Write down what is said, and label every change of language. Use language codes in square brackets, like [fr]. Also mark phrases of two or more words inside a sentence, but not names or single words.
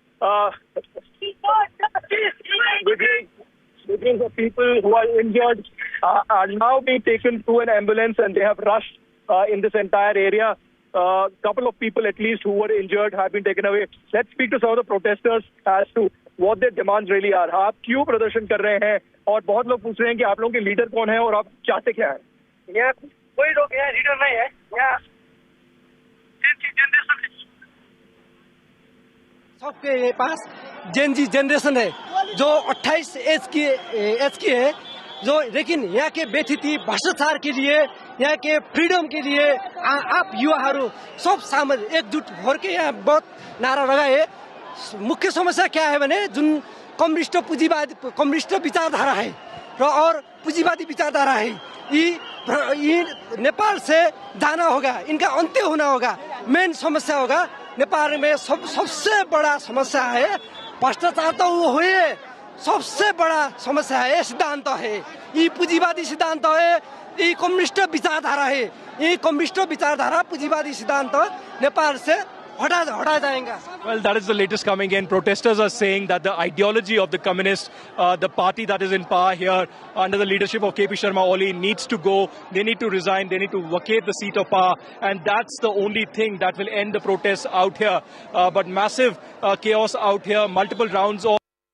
[en] Videos of people who are injured are now being taken to an ambulance, and they have rushed in this entire area. A couple of people at least who were injured have been taken away. Let's speak to some of the protesters as to what their demands really are. [hi] आप क्यों प्रदर्शन कर रहे हैं? और बहुत लोग पूछ रहे हैं कि आप लोगों के लीडर कौन है और आप चाहते क्या हैं? यहाँ कोई लोग यहाँ लीडर नहीं है. यहाँ सबके पास [en] GenZ generation [hi] है जो 28 एज की है, जो लेकिन यहाँ के व्यथिति भ्रष्टाचार के लिए, यहाँ के फ्रीडम के लिए आप युवाहरू सब सामूहिक एकजुट होकर यहाँ बहुत नारा लगाए. मुख्य समस्या क्या है [ne] भने जुन [hi] कम्युनिस्ट विचारधारा है और पुंजीवादी विचारधारा है, ये नेपाल से जाना होगा, इनका अंत्य होना होगा. मेन समस्या होगा नेपाल में सबसे बड़ा समस्या है भ्रष्टाचार. तो वो हुए सबसे बड़ा समस्या है, सिद्धांत है, ये पुंजीवादी सिद्धांत है, ये कम्युनिस्ट विचारधारा है. ये कम्युनिस्ट विचारधारा पुंजीवादी सिद्धांत नेपाल से हटा जाएगा. [en] Well, that is the latest coming in. Protesters are saying that the ideology of the communists, the party that is in power here under the leadership of KP Sharma Oli, needs to go. They need to resign. They need to vacate the seat of power. And that's the only thing that will end the protests out here. But massive chaos out here, multiple rounds of